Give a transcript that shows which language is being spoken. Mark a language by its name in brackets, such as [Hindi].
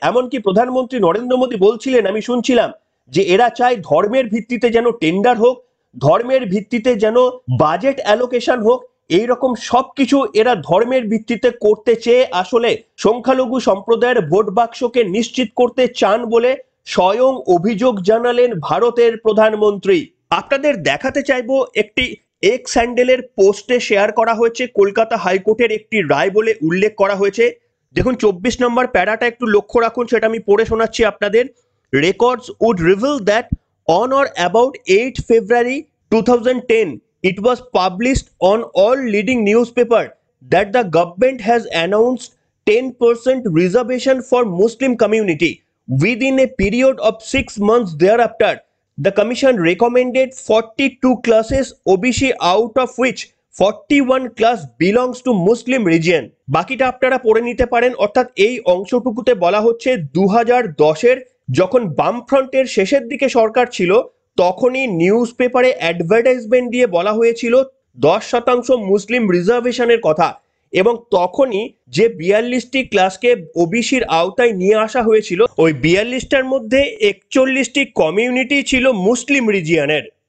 [Bangla] এমনকি প্রধানমন্ত্রী নরেন্দ্র মোদী বলছিলেন, আমি শুনছিলাম, যে এরা চায় ধর্মের ভিত্তিতে যেন টেন্ডার হোক, ধর্মের ভিত্তিতে যেন বাজেট অ্যালোকেশন হোক, এইরকম সবকিছু এরা ধর্মের ভিত্তিতে করতে চেয়ে আসলে সংখ্যালঘু সম্প্রদায়ের ভোট বাক্সকে নিশ্চিত করতে চান বলে স্বয়ং অভিযোগ জানালেন ভারতের প্রধানমন্ত্রী। আপনাদের দেখাতে চাইবো, একটি এক্স হ্যান্ডেলের পোস্টে শেয়ার করা হয়েছে কলকাতা হাইকোর্টের একটি রায় বলে উল্লেখ করা হয়েছে। দেখুন 24 নম্বর প্যারাটা একটু লক্ষ্য রাখুন, সেটা আমি পড়ে শোনাচ্ছি আপনাদের। [English] Records would reveal that on or about 8 February 2010 it was published on all leading newspaper that the government has announced 10% reservation for Muslim community. Within a period of 6 months thereafter, the commission recommended 42 classes OBC, out of which 41 class belongs to Muslim region. [Bangla] বাকিটা আপনারা পড়ে নিতে পারেন। অর্থাৎ এই অংশটুকুতে বলা হচ্ছে 2010-এর যখন বামফ্রন্টের শেষের দিকে সরকার ছিল, তখনই নিউজ পেপারে অ্যাডভার্টাইজমেন্ট দিয়ে বলা হয়েছিল 10% মুসলিম রিজার্ভেশনের কথা। এবং তখনই যে 42টি ক্লাসকে ওবিসির আওতায় নিয়ে আসা হয়েছিল, ওই 42টার মধ্যে 41টি কমিউনিটি ছিল মুসলিম রিজিয়নের।